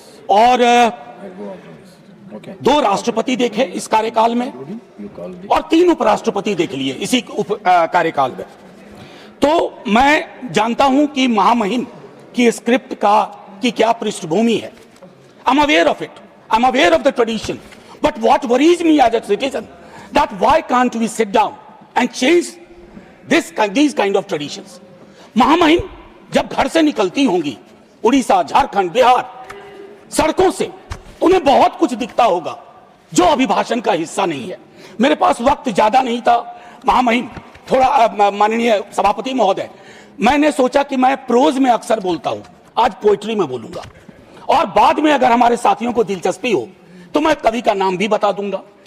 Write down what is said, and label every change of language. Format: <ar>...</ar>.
<hi>और 2 राष्ट्रपति देखे इस कार्यकाल में और 3 उपराष्ट्रपति देख लिए इसी कार्यकाल में। तो मैं जानता हूं कि महामहिम की स्क्रिप्ट की क्या पृष्ठभूमि है।</hi> <en>I'm aware of it. I'm aware of the tradition. But what worries me as a citizen that why can't we sit down and change these kind of traditions?</en> <hi>महामहिम जब घर से निकलती होंगी उड़ीसा, झारखंड, बिहार, सड़कों से, उन्हें बहुत कुछ दिखता होगा जो अभिभाषण का हिस्सा नहीं है। मेरे पास वक्त ज्यादा नहीं था महामहिम, थोड़ा माननीय सभापति महोदय, मैंने सोचा कि मैं प्रोज में अक्सर बोलता हूं, आज पोइट्री में बोलूंगा और बाद में अगर हमारे साथियों को दिलचस्पी हो तो मैं कवि का नाम भी बता दूंगा।</hi>